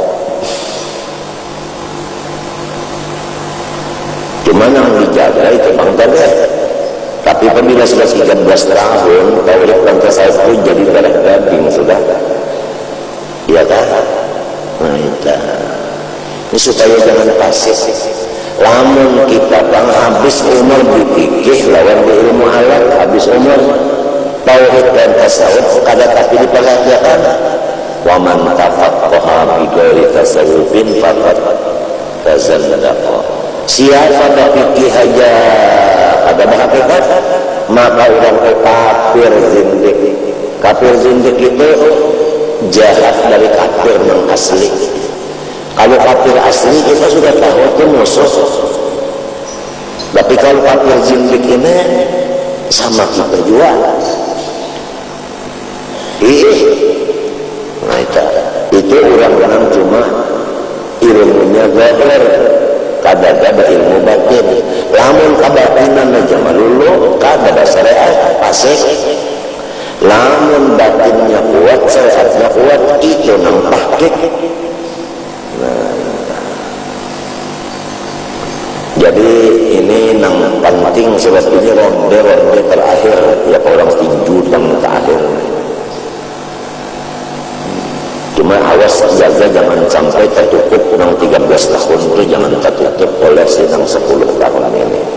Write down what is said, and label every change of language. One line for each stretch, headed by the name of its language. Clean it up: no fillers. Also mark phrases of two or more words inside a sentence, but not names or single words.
Banjar: Cuma yang dijaga itu bangkanya.
Indonesian: Tapi apabila sudah 13 tahun, tauhid dan tasawuf itu jadi darah daging sudah. Iya kan? Nah, itu. Ini supaya jangan pasif.
Banjar: Lamun kita bang habis umur dipikir lawan di ilmu halal, habis umur tauhid dan tasawuf kada tapi diperhatikan.
Arabic: ومن تفقه بغير تصوف فقد تزندق.
Banjar: Siapa dah fikih aja kada berhakikat, maka orang kafir zindik.
Indonesian: Kafir zindik itu jahat dari kafir yang asli. Kalau kafir asli kita sudah tahu itu musuh. Tapi kalau kafir zindik ini sama kita juga.
Banjar: Nah, itu orang-orang cuma ilmunya zahir, kada ada ilmu batin. Lamun kabatinan aja malulu, kada ada syariat pasik. Lamun batinnya kuat, syariatnya kuat, itu nampak kik. Nah, jadi ini nang penting sebab ini ronde terakhir ya, orang tinju yang terakhir. Cuma awas jaga jangan sampai tertutup nang 13 tahun itu, jangan tertutup oleh sinang 10 tahun ini.